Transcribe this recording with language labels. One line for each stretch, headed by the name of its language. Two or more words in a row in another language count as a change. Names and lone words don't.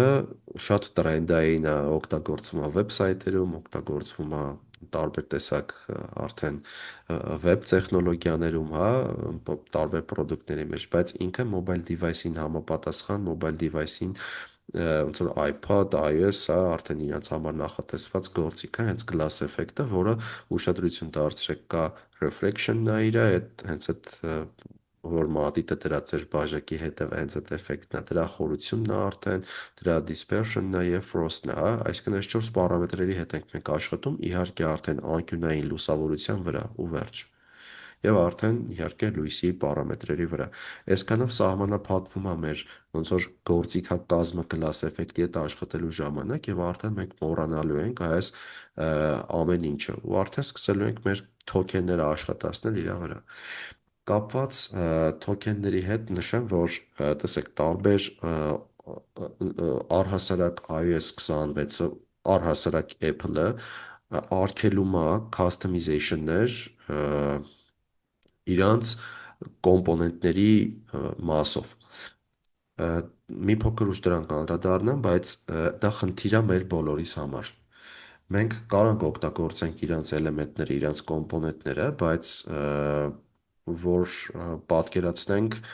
Armenian: շատ տրենդային է, օգտագործվում է վեբսայթերում, օգտագործվում է տարբեր տեսակ արդեն վեբ տեխնոլոգիաներում, հա, տարբեր product-ների մեջ, բայց ինքը
English: mobile device-ին
Armenian: համապատասխան,
English: mobile device-ին
Armenian: ոնց որ iPad, iOS, հա, արդեն իրենց համար նախատեսված գործիք է, հենց
English: glass effect-ը,
Armenian: որը ուշադրություն դարձրեք, կա reflection-ն է իր, այդ հենց այդ որ մատիտը դրա ձեր բաժակի հետև հենց այդ էֆեկտն է, դրա խորությունն է արդեն, դրա dispersion-ն է եւ frost-ն է, հա, այսինքն այս 4 պարամետրերի հետ ենք մենք աշխատում, իհարկե արդեն անկյունային լուսավորության վրա ու վերջ։ Եվ արդեն իհարկե լույսի պարամետրերի վրա։ Այսքանով սահմանափակվում է մեր ոնց որ գործիքակազմը
English: glass effect-ի
Armenian: հետ աշխատելու ժամանակ եւ արդեն մենք մոռանալու ենք այս ամեն ինչը ու արդեն սկսելու ենք մեր թոքենները աշխատացնել իր վրա։ Կապված թոքենների հետ նշեմ, որ տեսեք տարբեր առհասարակ iOS 26-ը, առհասարակ Apple-ը արգելում է customization-ներ իրանց կոմպոնենտների մասով։ Մի փոքր ուշ դրան կանդրադառնամ, բայց դա խնդիր է մեր բոլորիս համար։ Մենք կարող ենք օգտագործենք իրանց էլեմենտները, իրանց կոմպոնենտները, բայց որ պատկերացնենք